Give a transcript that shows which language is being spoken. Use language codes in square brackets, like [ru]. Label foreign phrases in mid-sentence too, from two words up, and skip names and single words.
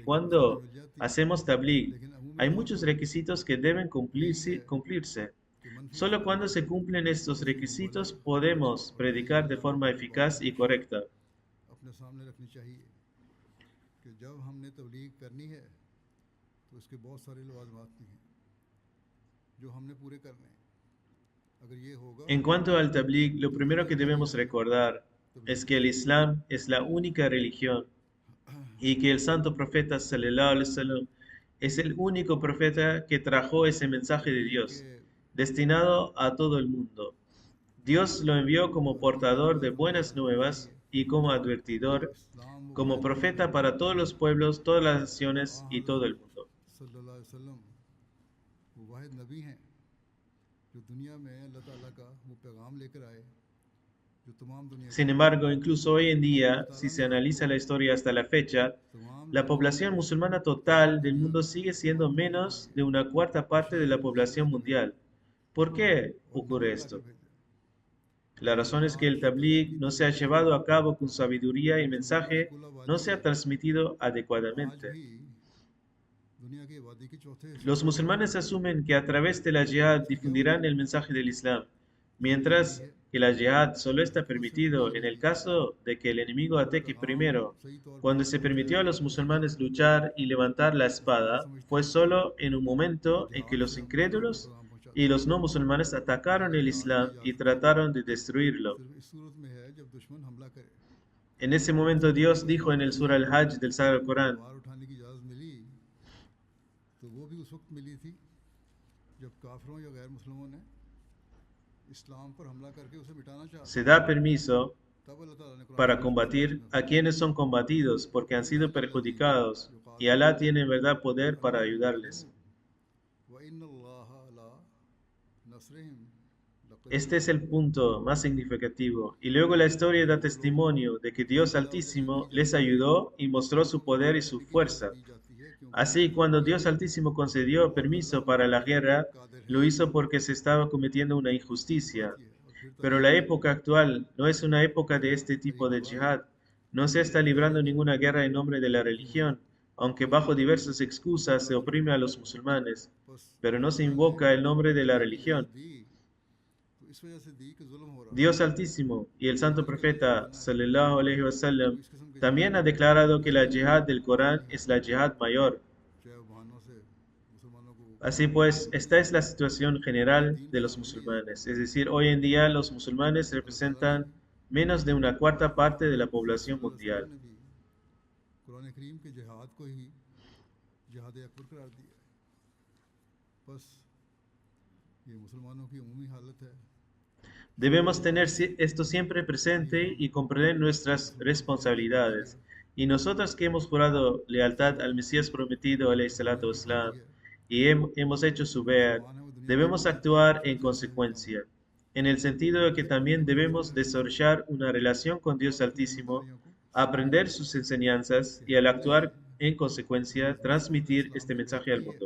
[ur] نیکی تو ساری [es] cuando [ur] مل جاتی ہے [es] hacemos tabligh [ur] لیکن عمومی [es] hay [ur] तौर [es] muchos [ur] पर [es] requisitos que deben [ur] یہی ہے [es] cumplirse. [ur] کہ منفی [es] Solo [ur] ख़्याल [es] cuando se cumplen estos [ur] किसी [es] requisitos [ur] मुबल्लिग [es] podemos [ur] اور کسی [es] predicar de [ur] जानने [es] forma [ur] والے بات [es] eficaz y [ur] हमेशा [es] correcta. [ur] اپنے سامنے رکھنی چاہیے کہ جب ہم نے تبلیغ کرنی ہے تو اس کے بہت سارے لوازمات بھی ہیں جو ہم نے پورے کرنے ہیں اگر یہ ہوگا [es] En cuanto al tabligh, lo [ur] तो [es] primero [ur] दुनिया [es] que [ur] की [es] debemos [ur] دنیا میں [es] recordar [ur] तबलीग [es] es [ur] हो [es] que el [ur] सकती [es] Islam es la única religión y que el santo profeta [ar] صلى الله عليه وسلم [es] es el único profeta que trajo ese mensaje de [ur] تبلیغ کے [es] Dios, destinado a todo el mundo. Dios lo envió como [ur] حضرت نبی [es] portador de [ar] صلى الله عليه [es] buenas [ur] وسلم کے [es] nuevas [ur] ज़रिए [es] y como [ur] जो [es] advertidor, [ur] اسلام وہ [es] como [ur] واحد نبی [es] profeta [ur] हैं [es] para todos los pueblos, todas las [ur] आ [es] naciones y todo [ur] हज़रत [es] el mundo. [ar] صلى الله عليه وسلم [ur] وہ واحد نبی ہیں جو دنیا میں اللہ تعالیٰ کا وہ پیغام لے کر آئے جو تمام دنیا کے [es] Sin [ur] लिए [es] embargo, incluso hoy en [ur] اور اللہ [es] día, si [ur] ताला [es] se [ur] نے ان کو [es] analiza la historia hasta la fecha, [ur] तमाम [es] la [ur] لوگوں کو [es] población musulmana [ur] पैगाम [es] total del [ur] भेजा [es] mundo sigue siendo [ur] تمام لوگوں کے [es] menos [ur] लिए [es] de una cuarta parte de [ur] बशारत [es] la [ur] नज़ीर [es] población [ur] करने [es] mundial. ¿Por qué [ur] اور نبی [es] ocurre [ur] बनाकर [es] esto? [ur] भेजा [es] La [ur] लेकिन [es] razón es que el [ur] آج تبلیغ [es] tabligh [ur] की [es] no se ha [ur] तबलीग [es] llevado a cabo con sabiduría y el [ur] جو دنیا کی [es] mensaje [ur] कुल [es] no [ur] आबादी [es] se ha [ur] है [es] transmitido [ur] आज [es] adecuadamente. [ur] بھی دنیا کی آبادی کے چوتھے حصے [es] Los [ur] को [es] musulmanes asumen que a través de la jihad [ur] ایسا کیوں ہے [es] difundirán el mensaje del Islam, [ur] وجہ یہی [es] mientras [ur] है [es] que la jihad solo [ur] कि [es] está [ur] دشمن سے لڑنے [es] permitido [ur] के [es] en el [ur] लिए [es] caso de que el enemigo [ur] जो [es] ataque [ur] पैगाम [es] primero. [ur] صحیح طور پر [es] Cuando [ur] ना [es] se permitió [ur] पहुंचाया [es] a los [ur] भेजा [es] musulmanes luchar y levantar la [ur] मुसलमान [es] espada, [ur] समझते [es] fue [ur] हैं [es] solo en un [ur] कि [es] momento en que [ur] जिहाद [es] los [ur] سے ہم کافروں کو [es] incrédulos [ur] پیغام پہنچاتے [es] y [ur] हैं [es] los no musulmanes atacaron [ur] लिहाजा [es] el [ur] جہاد کی [es] Islam y [ur] इजाज़त [es] trataron de destruirlo. [ur] صرف اس صورت میں ہے جب دشمن حملہ کرے [es] En ese momento [ur] मुसलमानों [es] Dios [ur] को [es] dijo en [ur] जिहाद [es] el [ur] करने [es] Surah [ur] की [es] Al-Hajj del Sagrado Corán, [ur] تلوار اٹھانے کی اجازت ملی تو وہ بھی اس وقت ملی تھی جب کافروں یا غیر مسلمانوں نے اسلام پر حملہ کر کے اسے مٹانا چاہا [es] se da permiso [ur] تب اللہ تعالیٰ نے قرآن [es] para [ur] شریف میں [es] combatir [ur] इसमें [es] a [ur] फरमाया [es] quienes son combatidos porque han sido [ar] इन्नल्लज़ीना [es] perjudicados y Alá [ar] युक़ातिलूनकुम [es] tiene en verdad poder para [ar] बिअन्नहुम [es] ayudarles. [ar] ظلموا و إن الله على نصرهم [es] Este es el punto más significativo. Y luego la historia da testimonio de que Dios Altísimo les ayudó y mostró su poder y su fuerza. Así, cuando Dios Altísimo concedió permiso para la guerra, lo hizo porque se estaba cometiendo una injusticia. Pero la época actual no es una época de este tipo de jihad. No se está librando ninguna guerra en nombre de la religión, aunque bajo diversas excusas se oprime a los musulmanes, pero no se invoca el nombre de la religión. Dios Altísimo y el Santo Profeta [ar] صلى الله عليه وسلم [es] también ha declarado que la yihad del Corán es la yihad mayor. Así pues, esta es la situación general de los musulmanes. Es decir, hoy en día los musulmanes representan menos de una cuarta parte de la población mundial. [ur] قرآن کریم کے جہاد کو ہی جہاد اکبر قرار دیا ہے. بس یہ مسلمانوں کی عمومی حالت ہے. [es] Debemos tener esto siempre presente y comprender nuestras responsabilidades. Y nosotros que hemos jurado lealtad al Mesías prometido, [ar] عليه الصلاة والسلام, [es] y hemos hecho su beat, debemos actuar en consecuencia, en el sentido de que también debemos desarrollar una relación con Dios Altísimo, aprender sus enseñanzas y al actuar en consecuencia, transmitir este mensaje al mundo.